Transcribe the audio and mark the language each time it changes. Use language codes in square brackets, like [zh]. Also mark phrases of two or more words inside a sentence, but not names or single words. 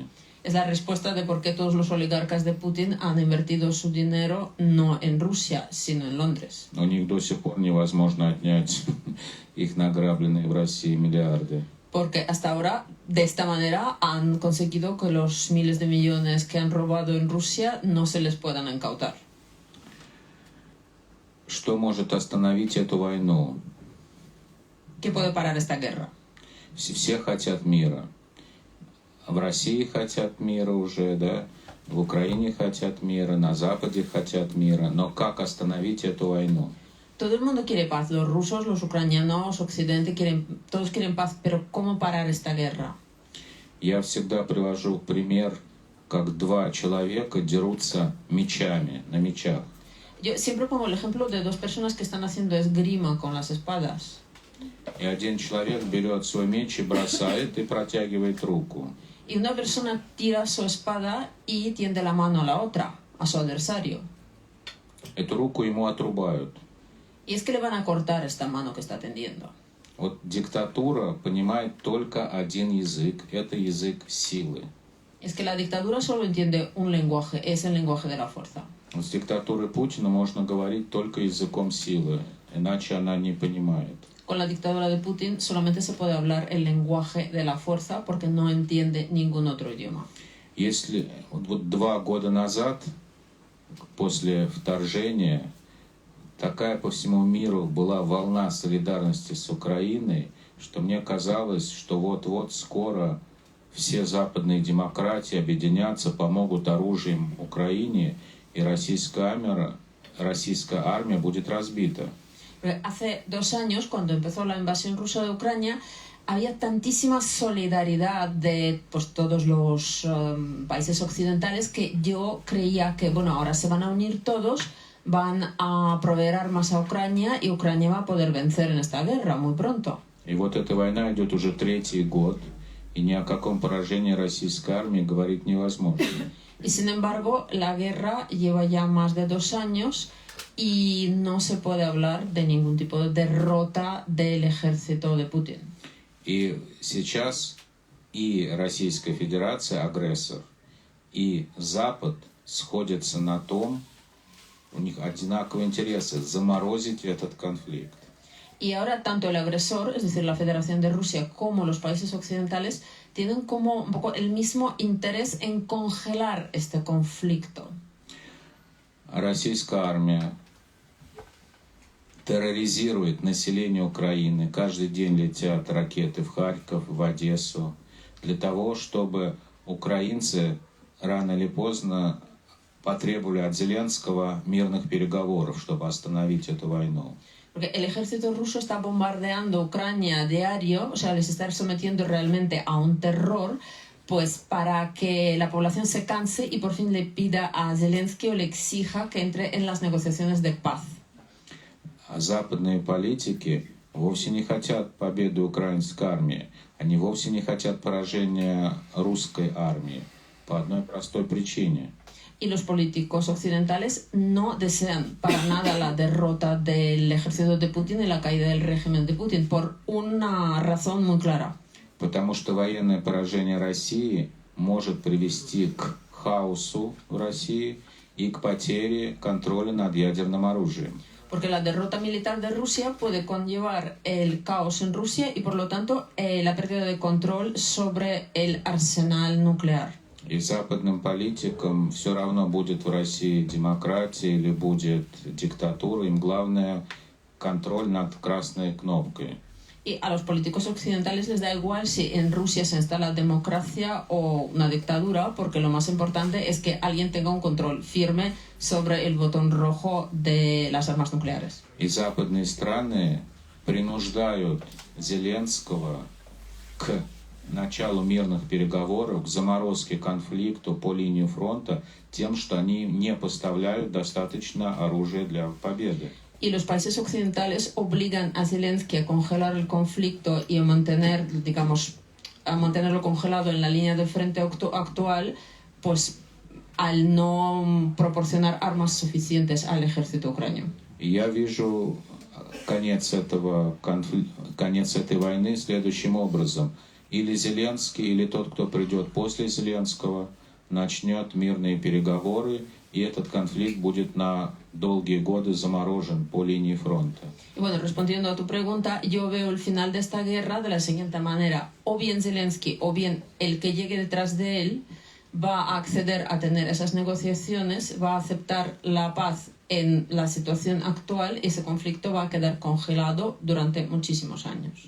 [es] Es la respuesta de por qué todos los oligarcas de Putin han invertido su dinero no en Rusia, sino en Londres. [ru] У них до сих пор невозможно отнять их награбленные в России миллиарды. [es] Porque hasta ahora, de esta manera, han conseguido que los miles de millones que han robado en Rusia no se les puedan incautar. [ru] Что может остановить эту войну? [es] ¿Qué puede parar esta guerra? [ru] Все хотят мира. в России хотят мира уже, да, в Украине хотят мира, на Западе хотят мира, но как остановить эту войну? [es] Todo el mundo quiere paz, los rusos, los ucranianos, Occidente, todos quieren paz, pero ¿cómo parar esta guerra? [ru] Я всегда привожу пример, как два человека дерутся мечами, на мечах. [es] Yo siempre pongo el ejemplo de dos personas que están haciendo esgrima con las espadas. [ru] И один человек берет свой меч и бросает, и протягивает руку. [es] Y una persona tira su espada y tiende la mano a la otra, a su adversario. [ru] Эту руку ему отрубают. [es] Y es que le van a cortar esta mano que está tendiendo. [ru] Вот диктатура понимает только один язык, это язык силы. [es] Es que la dictadura solo entiende un lenguaje, es el lenguaje de la fuerza. [ru] С диктатурой Путина можно говорить только языком силы, иначе она не понимает. [es] Con la dictadura de Putin solamente se puede hablar el lenguaje de la fuerza porque no entiende ningún otro idioma. [ru] Если вот 2 года назад, после вторжения, такая по всему миру была волна солидарности с Украиной, что мне казалось, что вот-вот скоро все западные демократии объединятся, помогут оружием Украине, и российская армия будет разбита. [es] Hace 2 años, cuando empezó la invasión rusa de Ucrania, había tantísima solidaridad de todos los países occidentales que yo creía que, bueno, ahora se van a unir todos, van a proveer armas a Ucrania y Ucrania va a poder vencer en esta guerra muy pronto. [ru] И вот эта война идет уже 3-й год, и ни о каком поражении российской армии говорить невозможно. [es] Y sin embargo, la guerra lleva ya más de 2 años y no se puede hablar de ningún tipo de derrota del ejército de Putin. [ru] И сейчас и Российская Федерация агрессор, и Запад сходятся на том, у них одинаковые интересы, заморозить этот конфликт. [es] Y ahora tanto el agresor, es decir, la Federación de Rusia, como los países occidentales tienen como un poco el mismo interés en congelar este conflicto. [ru] Российская армия терроризирует население Украины. Каждый день летят ракеты в Харьков, в Одессу, для того, чтобы украинцы рано или поздно потребовали от Зеленского мирных переговоров, чтобы остановить эту войну. [es] Porque el ejército ruso está bombardeando Ucrania a diario, o sea, les está sometiendo realmente a un terror, pues para que la población se canse y por fin le pida a Zelensky o le exija que entre en las negociaciones de paz. [ru] Западные политики вовсе не хотят победы украинской армии, они вовсе не хотят поражения русской армии по одной простой причине. [es] Y los políticos occidentales no desean para nada la derrota del ejército de Putin y la caída del régimen de Putin por una razón muy clara. [ru] Потому что военное поражение России может привести к хаосу в России и к потере контроля над ядерным оружием. [es] Porque la derrota militar de Rusia puede conllevar el caos en Rusia y por lo tanto la pérdida de control sobre el arsenal nuclear. [ru] И западным политикам все равно, будет в России демократия или будет диктатура, им главное контроль над красной кнопкой. [es] Y a los políticos occidentales les da igual si en Rusia se instala democracia o una dictadura, porque lo más importante es que alguien tenga un control firme sobre el botón rojo de las armas nucleares. [ru] И западные страны принуждают Зеленского к началу мирных переговоров, к заморозке конфликта по линии фронта тем, что они не поставляют достаточно оружия для победы. [es] Y los países occidentales obligan a Zelensky a congelar el conflicto y a mantener, digamos, a mantenerlo congelado en la línea de frente actual, pues al no proporcionar armas suficientes al ejército ucraniano. [ru] Я вижу конец этой войны следующим образом. Или Зеленский, или тот, кто придет после Зеленского, начнет мирные переговоры, и этот конфликт будет на долгие годы заморожен по линии фронта. [es] Y bueno, respondiendo a tu pregunta, yo veo el final de esta guerra de la siguiente manera. O bien Zelensky, o bien el que llegue detrás de él, va a acceder a tener esas negociaciones, va a aceptar la paz en la situación actual ese conflicto va a quedar congelado durante muchísimos años.